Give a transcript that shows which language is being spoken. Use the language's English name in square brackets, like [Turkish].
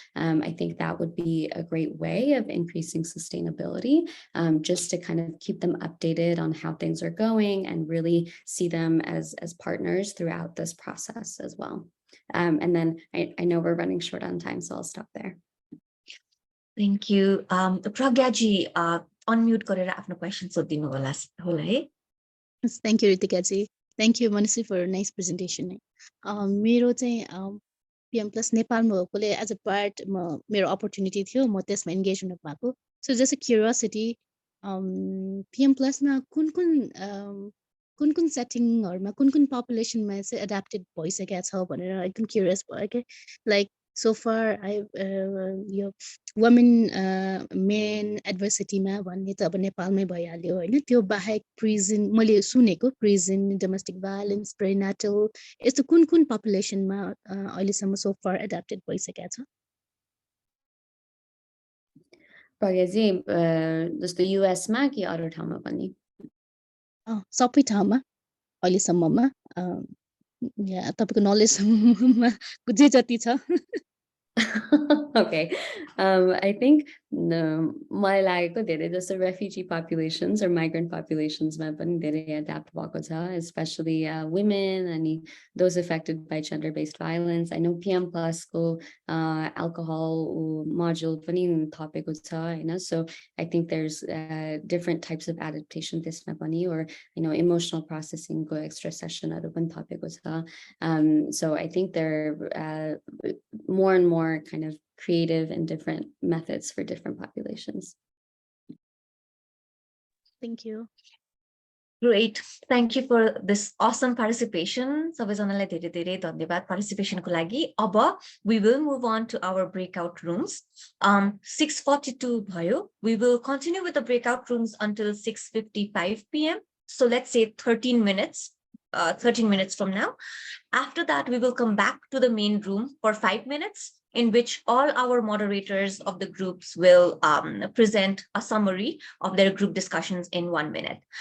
[English] I think that would be a great way of increasing sustainability, just to kind of keep them updated on how things are going and really see them as partners throughout this process as well. And then I know we're running short on time, so I'll stop there. Thank you. [Nepali] Pragyaji, unmute गरेर आफ्नो question सोधिदिनु होला है. [English] Thank you, Ritika ji. Thank you, Manaswi, for a nice presentation. [Nepali] मेरो चाहिँ PM Plus नेपालमा भएकोले as a part मेरो अपर्च्युनिटी थियो म त्यसमा इन्गेज हुन पाएको so just a curiosity PM प्लसमा कुन कुन सेटिङहरुमा कुन पपुलेसनमा चाहिँ एडाप्टेड भइसकेको छ भनेर एकदम क्युरियस भयो के लाइक [English] so far I [Nepali] यो वुमेन मेन एडभर्सिटीमा भन्ने त अब नेपालमै भइहाल्यो होइन त्यो बाहेक प्रिजन मैले सुनेको प्रिजन डोमेस्टिक भायोलेन्स प्रेनाटल यस्तो कुन पपुलेसनमा अहिलेसम्म सो फार एडाप्टेड भइसकेको छ प्रज्ञाजी जस्तो युएसमा कि अरू ठाउँमा पनि सबै ठाउँमा अहिलेसम्ममा या तपाईँको नलेजमा जे जति छ [English] Okay. I think [Nepali] मलाई लागेको धेरै जस्तो [English] refugee populations or migrant populations [Nepali] मा पनि धेरै adapt भएको छ, [English] especially women अनि those affected by gender-based violence. [Nepali] I know PM Plus को alcohol module पनि थपेको छ हैन. [English] So I think there's different types of adaptation [Nepali] त्यसमा पनि [English] or emotional processing [Nepali] को extra session हरु पनि थपेको छ. [English] So I think there more and more kind of creative and different methods for different populations. Thank you. Great. Thank you for this awesome participation. [Nepali] सबैजनालाई धेरै धेरै धन्यवाद participation को लागि. अब [English] we will move on to our breakout rooms. [Nepali] 6:42 भयो. [English] We will continue with the breakout rooms until 6:55 p.m. So let's say 13 minutes. 13 minutes from now. After that, we will come back to the main room for 5 minutes, in which all our moderators of the groups will present a summary of their group discussions in 1 minute.